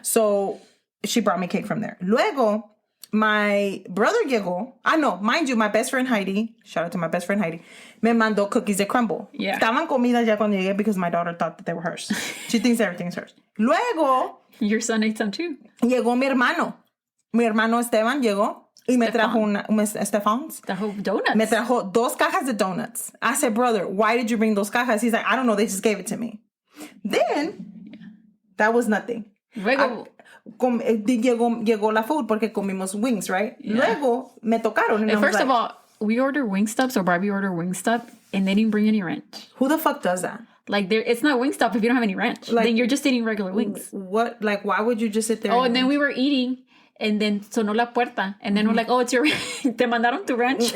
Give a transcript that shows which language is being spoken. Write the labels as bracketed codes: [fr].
[en] So she brought me cake from there. Luego, my brother llegó. No, mind you, my best friend Heidi, shout out to my best friend Heidi, [es] me mandó [en] cookies de crumble. Yeah. [es] Estaban comidas ya cuando llegué [en] because my daughter thought that they were hers. She thinks everything is hers. [es] Luego... [en] Your son ate some too. [es] Llegó mi hermano. Mi hermano Esteban llegó y me trajo Stefan's. Trajo donuts. Me trajo 2 cajas de donuts. [en] I said, brother, why did you bring those cajas? He's like, I don't know. They just gave it to me. Then, that was nothing. [es] Luego, llegó la food porque comimos wings, right? [en] Yeah. [es] Luego, me tocaron. And [en] first of all, we ordered Wingstop, so Barbie ordered Wingstop, and they didn't bring any ranch. Who the fuck does that? Like, it's not Wingstop if you don't have any ranch. Like, then you're just eating regular wings. What? Like, why would you just sit there? Oh, and then we were eating, and then [es] sonó la puerta, [en] and then we're like, oh, it's your [es] te mandaron tu [en] ranch.